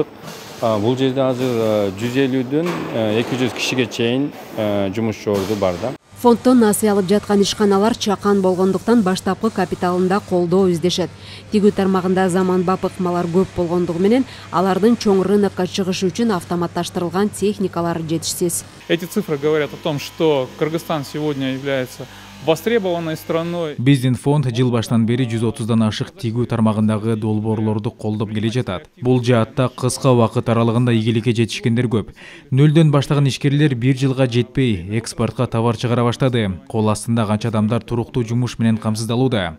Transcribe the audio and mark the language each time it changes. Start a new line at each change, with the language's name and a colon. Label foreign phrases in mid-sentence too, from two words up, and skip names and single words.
Kyrgyz: Бул жерде азыр 150дөн 200 кишиге чейин жумушчулар бар да. Фонддон насыя алып жаткан ишканалар чакан болгондуктан баштапкы капиталында колдоо издешет. Тигүү тармагында заманбап ыкмалар көп болгондугу менен алардын чоң рынокко чыгышы үчүн автоматташтырылган техникалар жетишсиз.
Russian: Эти цифры говорят о том, что Кыргызстан сегодня является востребованной страной.
Kyrgyz: Биздин фонд жыл баштан бери 130дан ашык тигүү тармагындагы долбоорлорду колдоп келе жатат. Бул жаатта кыска убакыт аралыгында ийгиликке жетишкендер көп. Нөлдөн баштаган ишкерлер 1 жылга жетпей экспортко товар чыгара баштады. Кол астында канча адамдар туруктуу жумуш менен камсыздалууда.